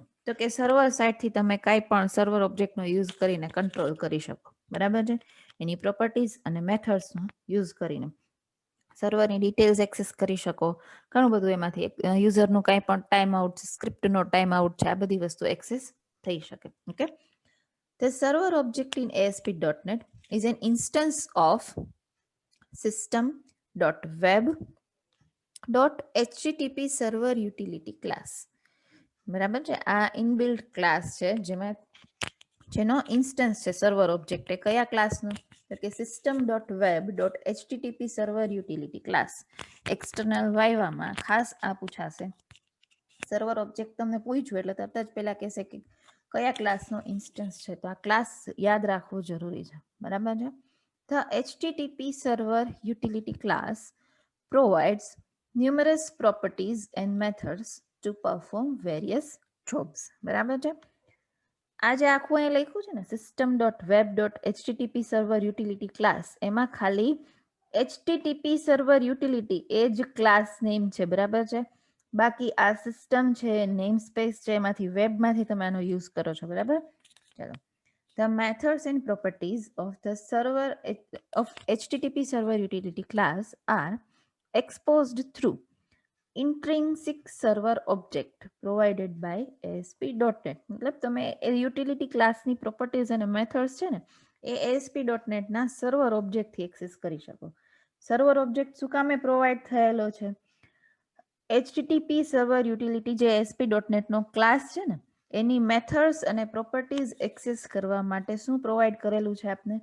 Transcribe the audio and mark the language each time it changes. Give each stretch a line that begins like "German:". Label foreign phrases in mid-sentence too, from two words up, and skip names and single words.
Gujarati: તો કે
English: server sidethi
Gujarati: તમે કાંઈ પણ
English: server objectno
Gujarati: યુઝ કરીને કંટ્રોલ કરી શકો. બરાબર છે. એની પ્રોપર્ટીઝ અને મેથડ્સનો યુઝ કરીને સર્વરની
English: details access
Gujarati: કરી શકો. ઘણું બધું એમાંથી યુઝરનું કાંઈ પણ
English: time out,
Gujarati: સ્ક્રિપ્ટનો
English: time out
Gujarati: છે, આ બધી વસ્તુ એક્સેસ થઈ શકે. ઓકે.
English: The server object in ASP.NET is an instance of system.web.http server utility class.
Gujarati: બરાબર છે. આ
English: inbuilt class
Gujarati: છે જેનો ઇન્સ્ટન્સ છે
English: server object.
Gujarati: એ કયા ક્લાસનો? તો કે
English: system.web.http server utility class. external vivama
Gujarati: ખાસ આ પૂછાશે
English: server object
Gujarati: તમને પૂછ્યું એટલે તરત જ પહેલા કહેશે કે કયા ક્લાસનો ઇન્સ્ટન્સ છે, તો આ ક્લાસ યાદ રાખવું જરૂરી છે, બરાબર છે.
English: The HTTP server utility class provides numerous properties and methods to perform various jobs.
Gujarati: બરાબર છે. આ જે આખું અહીં લખ્યું છે ને
English: system.web.http server utility class,
Gujarati: એમાં ખાલી
English: HTTP server utility
Gujarati: એ જ
English: class name
Gujarati: છે, બરાબર છે. બાકી આ સિસ્ટમ છે,
English: name space
Gujarati: છે, એમાંથી વેબમાંથી તમે આનો યુઝ કરો છો, બરાબર. ચાલો.
English: The methods and properties of the server of HTTP server utility class are exposed through intrinsic server object provided by ASP.NET.
Gujarati: મતલબ તમે યુટિલિટી ક્લાસની પ્રોપર્ટીઝ અને મેથડ્સ છે ને એ ASP.NET ના
English: server objectthi
Gujarati: એક્સેસ કરી શકો.
English: server object
Gujarati: શું કામે પ્રોવાઈડ થયેલો છે?
English: HTTP server utility
Gujarati: જે ASP.NET નો ક્લાસ છે ને એની મેથડ્સ અને પ્રોપર્ટીઝ એક્સેસ કરવા માટે શું પ્રોવાઈડ કરેલું છે આપને?